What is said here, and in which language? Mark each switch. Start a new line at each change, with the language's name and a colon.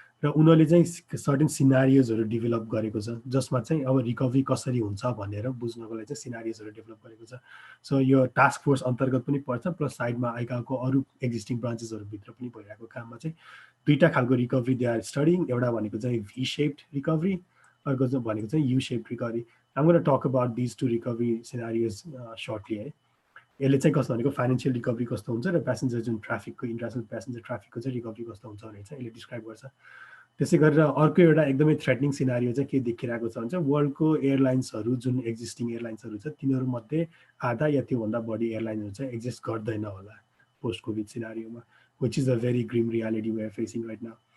Nepali: र उनीहरूले चाहिँ सर्टेन सिनारियोजहरू डेभलप गरेको छ जसमा चाहिँ अब रिकभरी कसरी हुन्छ भनेर बुझ्नको लागि चाहिँ सिनारियोजहरू डेभलप गरेको छ. सो यो टास्क फोर्स अन्तर्गत पनि पर्छ, प्लस साइडमा आइकाको अरू एक्जिस्टिङ ब्रान्चेसहरूभित्र पनि भइरहेको काममा चाहिँ दुईवटा खालको रिकभरी
English: They are studying.
Nepali: एउटा भनेको चाहिँ भी शेप्ड रिकभरी, अर्को भनेको चाहिँ you shaped recovery.
English: I am gonna talk about these two recovery scenarios shortly
Nepali: है. यसले चाहिँ कस्तो भनेको फाइनेन्सियल रिकभरी कस्तो हुन्छ र प्यासेन्जर जुन ट्राफिकको इन्टरनेसनल प्यासेन्जर ट्राफिकको चाहिँ रिकभरी कस्तो हुन्छ भनेर चाहिँ यसले डिस्क्राइब गर्छ. त्यसै गरेर अर्को एउटा एकदमै थ्रेटनिङ सिनारियो चाहिँ के देखिरहेको छ भने वर्ल्डको एयरलाइन्सहरू जुन एक्जिस्टिङ एयरलाइन्सहरू छ तिनीहरूमध्ये आधा या त्योभन्दा बढी एयरलाइन्सहरू चाहिँ एक्जिस्ट गर्दैन होला post covid सिनारियोमा,
English: Which is a very grim reality we are facing right now.